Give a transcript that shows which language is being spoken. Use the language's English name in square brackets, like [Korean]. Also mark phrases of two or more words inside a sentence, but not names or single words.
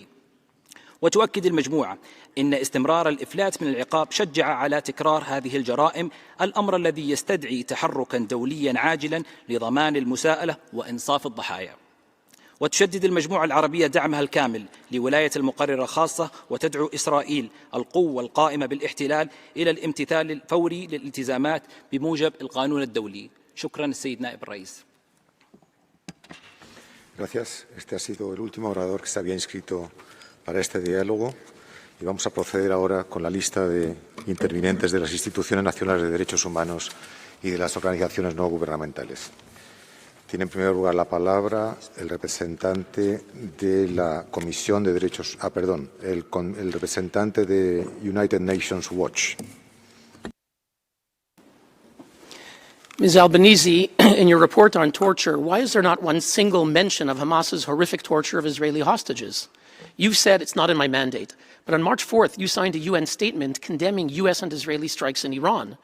[Arabic] وتؤكد المجموعة إن استمرار الإفلات من العقاب شجع على تكرار هذه الجرائم، الأمر الذي يستدعي تحركا دوليا عاجلا لضمان المساءلة وإنصاف الضحايا. وتشدد المجموعة العربية دعمها الكامل لولاية المقررة الخاصة، وتدعو إسرائيل القوة القائمة بالاحتلال إلى الامتثال الفوري للالتزامات بموجب القانون الدولي. شكرا السيد نائب الرئيس. [Spanish] Gracias. Este ha sido el último orador que se había inscrito para este diálogo y vamos a proceder ahora con la lista de intervinientes de las instituciones nacionales de derechos humanos y de las organizaciones no gubernamentales. Tiene en primer lugar la palabra el representante de la Comisión de Derechos... el representante de United Nations Watch. [English] Ms. Albanese, in your report on torture, why is there not one single mention of Hamas's horrific torture of Israeli hostages? You've said it's not in my mandate, but on March 4th, you signed a UN statement condemning US and Israeli strikes in Iran.